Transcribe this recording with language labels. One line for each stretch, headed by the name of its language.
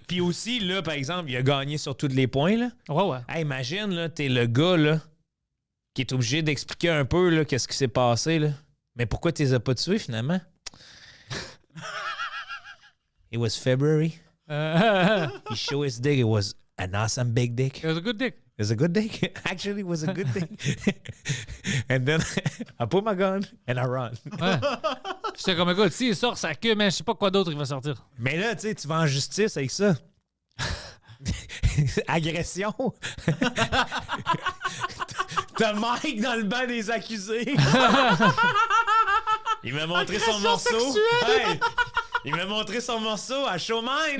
French: Puis aussi, là, par exemple, il a gagné sur tous les points, là. Ouais. Hey, imagine, là, t'es le gars, là, qui est obligé d'expliquer un peu, là, qu'est-ce qui s'est passé, là. Mais pourquoi tu les as pas tués, finalement?
English: It was February. He showed his dick. It was an awesome big dick. It was a good dick. It was a good dick. Actually, it was a good dick. And then I put my gun and I run.
French: Ouais. J'étais comme, écoute, s'il sort sa queue, mais je sais pas quoi d'autre il va sortir. Mais là, tu sais, tu vas en justice avec ça. Agression. T'as Mike dans le banc des accusés. Il m'a montré son morceau. Hey, il m'a montré son morceau à Showmine.